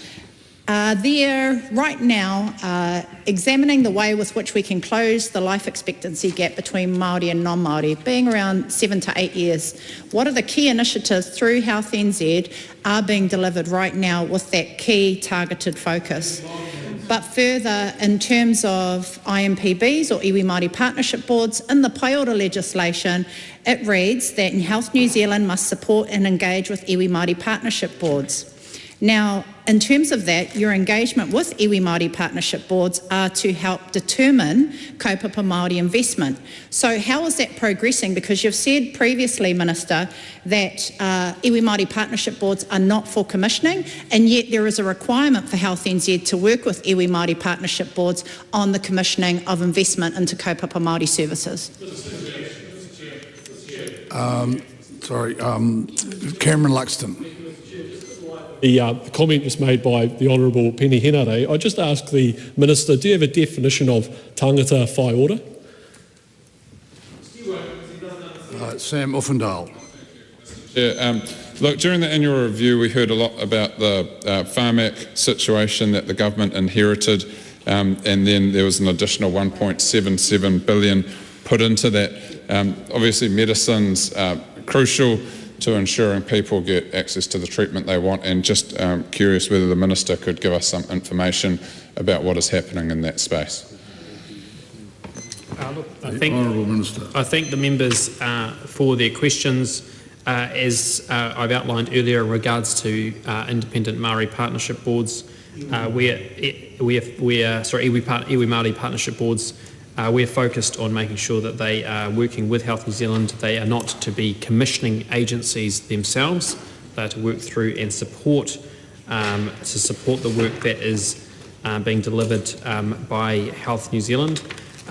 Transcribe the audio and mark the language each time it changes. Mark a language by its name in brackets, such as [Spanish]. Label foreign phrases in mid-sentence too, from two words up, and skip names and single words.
[English] They're right now examining the way with which we can close the life expectancy gap between Māori and non-Māori, being around 7 to 8 years. What are the key initiatives through Health NZ are being delivered right now with that key targeted focus? But further, in terms of IMPBs or [Māori] iwi Māori [English] partnership boards, in the pai ora legislation, it reads that Health New Zealand must support and engage with iwi Māori partnership boards. Now, in terms of that, your engagement with [Māori] iwi Māori [English] partnership boards are to help determine [Māori] kaupapa Māori [English] investment. So how is that progressing? Because you've said previously, Minister, that [Māori] iwi Māori [English] partnership boards are not for commissioning, and yet there is a requirement for Health NZ to work with [Māori] iwi Māori [English] partnership boards on the commissioning of investment into [Māori] kaupapa Māori [English] services. Cameron Luxton. The comment was made by the Honourable Penny Henare. I just ask the Minister, do you have a definition of [Māori] tangata whai ora? [English] Sam Uffendale. Yeah, look, during the annual review we heard a lot about the Pharmac situation that the government inherited, and then there was an additional 1.77 billion put into that. Obviously medicines crucial to ensuring people get access to the treatment they want, and just curious whether the Minister could give us some information about what is happening in that space. I thank the members for their questions. As I've outlined earlier in regards to independent Māori partnership boards, [Māori] iwi Māori [English] partnership boards, we're focused on making sure that they are working with Health New Zealand. They are not to be commissioning agencies themselves. They are to work through and support the work that is being delivered by Health New Zealand.